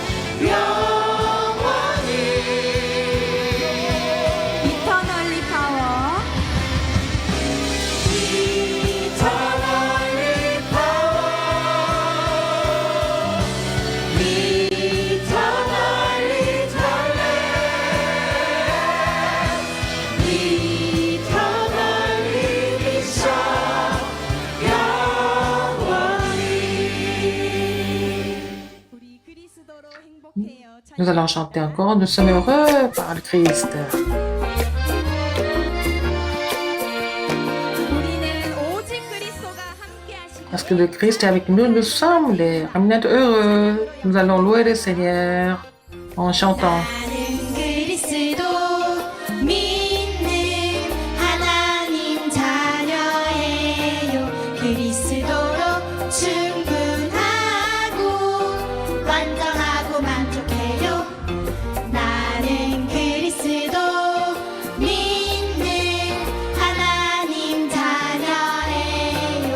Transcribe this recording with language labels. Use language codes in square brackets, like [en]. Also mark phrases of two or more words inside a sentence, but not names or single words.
[en] 영원히 Eternally power Eternally power Eternally talent Eternally vision [ko] 영원히 우리 그리스도로 행복해요. [fr] Nous allons chanter encore. Nous sommes heureux par le Christ. [ko] 우리는 오직 그리스도가 함께하시길 [fr] Parce que le Christ est avec nous, nous sommes les remnants heureux. Nous allons louer le Seigneur en chantant. [ko] 나는 그리스도 믿는 하나님 자녀예요. 그리스도로 충분하고 완전하고 만족해요. 나는 그리스도 믿는 하나님 자녀예요.